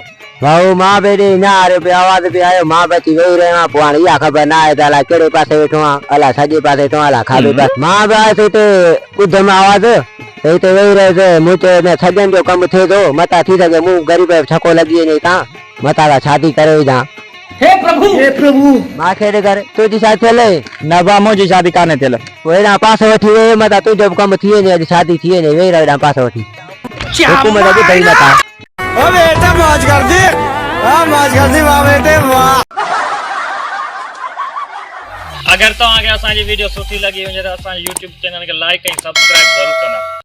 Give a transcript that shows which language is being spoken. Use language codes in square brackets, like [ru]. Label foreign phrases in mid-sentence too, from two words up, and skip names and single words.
[sd] भाऊ मां बि हेॾे नारे पियो आवाज़ पियो आयो मां बि अची वेही रहियो आहियां पोइ हाणे इहा ख़बर न आहे त अलाए कहिड़े पासे वेठो आहियां अलाए साॼे पासे वेठो आहियां अलाए खाॿे पासे मां बि आयुसि हिते ॿुधमि आवाज़ त हिते वेही रहियुसि मूं चयो सॼनि जो कमु थिए थो मथां थी सघे मूं ग़रीब जो छको लॻी वञे तव्हां मथां खां शादी करे विझां हे प्रभु मूंखे ॾे करे तुंहिंजी शादी थियल न बा मुंहिंजी शादी कान्हे थियल पोइ हेॾां पासे वठी वेही मथां तुंहिंजो बि कमु थी वञे अॼु शादी थी वञे वेही रहो हेॾां पासे वठी हुकूमत ॿुधई नथा [hi] ओ बेटा मौज कर दी मौज कर दी वाह बेटे वाह [sd] अगर तव्हांखे असांजी वीडियो सुठी लगी हुजे त असांजे YouTube चैनल खे लाइक ऐं सब्सक्राइब ज़रूर कंदा।